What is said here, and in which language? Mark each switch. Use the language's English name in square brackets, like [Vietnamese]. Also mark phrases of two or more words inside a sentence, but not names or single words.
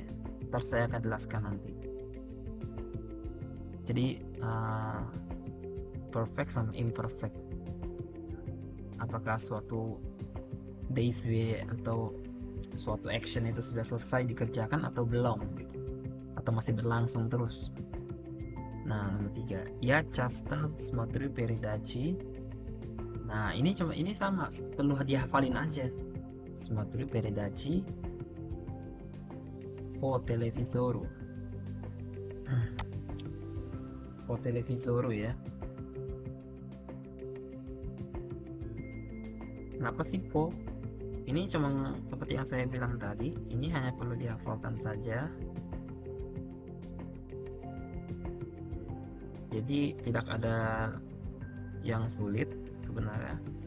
[Indonesian] Ntar saya akan jelaskan nanti. Jadi perfect sama imperfect, apakah suatu deiswe atau suatu action itu sudah selesai dikerjakan atau belum gitu, atau masih berlangsung terus. Nah, nomor 3 ya [Russian] часто смотрю передачи. [Indonesian] Nah, ini sama, perlu dihafalin aja. [Russian] Смотрю передачи по телевизору. по телевизору ya. [Indonesian] Kenapa sih po? Ini cuma seperti yang saya bilang tadi, ini hanya perlu dihafalkan saja. Jadi tidak ada yang sulit sebenarnya.